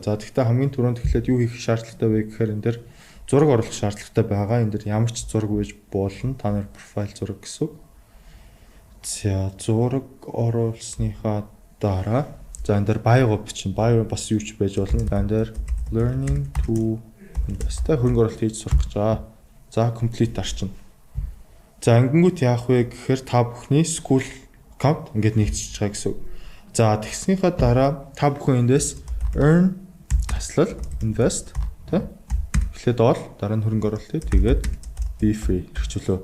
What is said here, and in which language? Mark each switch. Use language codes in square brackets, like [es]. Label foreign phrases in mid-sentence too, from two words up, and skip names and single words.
[mn] За тэгвэл хамгийн түрүүнд эхлээд юу хийх шаардлагатай вэ гэхээр энэ дээр зураг оруулах шаардлагатай байгаа. Энэ дээр ямар ч зураг байж болно. Та нар профайл зураг гэсэн. За зураг оруулсныхаа дараа за энэ дээр bio бичнэ. Bio бас юу ч байж болно. Энэ дээр [en] learning to invest [mn] хөрөнгө оруулалт хийж сурах гэж байгаа. За complete дарчин. За ингэнгүүт яах вэ гэхээр та бүхний school аккаунт ингээд нэгдчихэж байгаа гэсэн. За тэгснийхаа дараа та бүхэн эндээс earn таслал invest тэ эхлээд ол дараа нь хөрөнгө оруулалтыг тэгээд [en] be free [mn] хэрэгжүүлөө.